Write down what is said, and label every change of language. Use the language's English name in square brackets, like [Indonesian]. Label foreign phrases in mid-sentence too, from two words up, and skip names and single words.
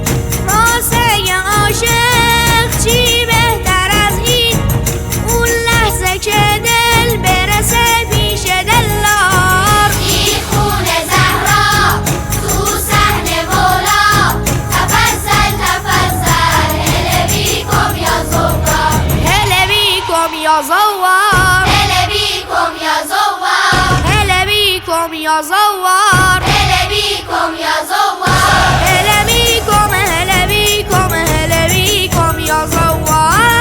[Persian] واسه عاشق چی بهتر از این. اون لحظه که دل برسه پیش دلدار. این خونه زهرا تو صحن مولا، [Arabic] تفضل تفضل هله بیکم یا زوار. هله بیکم یا زوار. هله بیکم یا زوار. هله بیکم یا زوار. هله بیکم یا زوار. هله بیکم هله بیکم هله بیکم یا زوار.